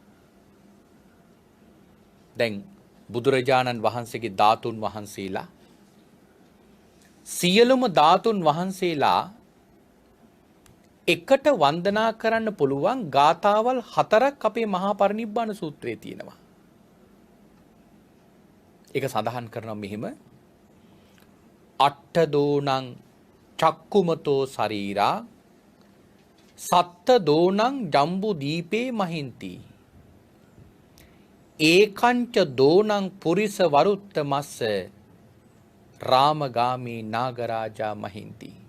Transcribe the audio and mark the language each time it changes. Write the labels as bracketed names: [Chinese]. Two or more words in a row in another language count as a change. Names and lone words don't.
[Sinhala] දැන් බුදුරජාණන් වහන්සේගේ ධාතුන් වහන්සේලා සියලුම ධාතුන් වහන්සේලා එකට වන්දනා කරන්න පුළුවන් ගාථාවල් 4ක් අපේ මහා පරිනිබ්බාන සූත්‍රයේ තියෙනවා. ඒක සඳහන් කරනවා මෙහිම [Pali] අට්ඨ දෝනං චක්කුමතෝ ශරීරා සත්ත දෝනං ජම්බු දීපේ මහින්ති ඒකංච දෝනං පුරිස වරුත්ත මස්ස රාමගාමී නාගරාජා මහින්ති